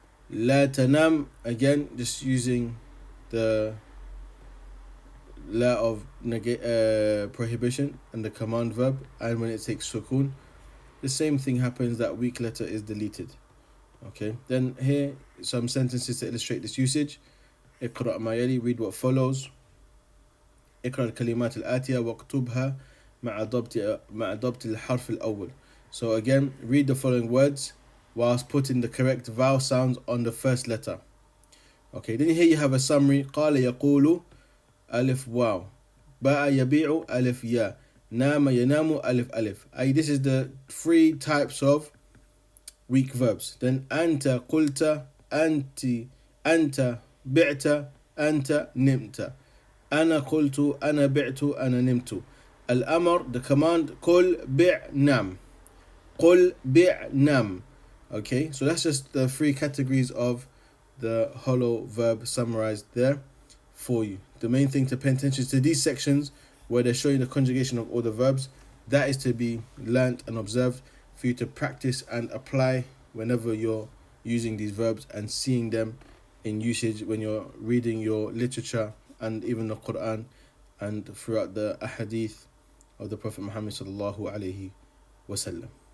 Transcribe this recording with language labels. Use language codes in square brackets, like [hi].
[en] La tanam, again, just using the la of prohibition and the command verb, and when it takes sukun, the same thing happens, that weak letter is deleted. Okay, then here some sentences to illustrate this usage. [ar] اقرأ ما يلي, [en] read what follows. [ar] اقرأ الكلمات الآتية واكتبها مع ضبط الحرف الأول. [en] So again, read the following words whilst putting the correct vowel sounds on the first letter. Okay, then here you have a summary. [ar] قال يقول ألف واو, باء يبيع ألف يا, نام ينام ألف ألف. [en] This is the 3 types of weak verbs. [ar] Then أنت قلت, أنت بعت, أنت نمت. أنا قلت, أنا بعت, أنا نمت. الأمر, [en] the command, [ar] قل بع نام, قل بع نام. [en] Okay, so that's just the 3 categories of the hollow verb summarized there for you. The main thing to pay attention is to these sections where they're showing the conjugation of all the verbs. That is to be learnt and observed for you to practice and apply whenever you're using these verbs and seeing them in usage when you're reading your literature and even the Quran and throughout the ahadith of the Prophet Muhammad sallallahu alaihi wasallam.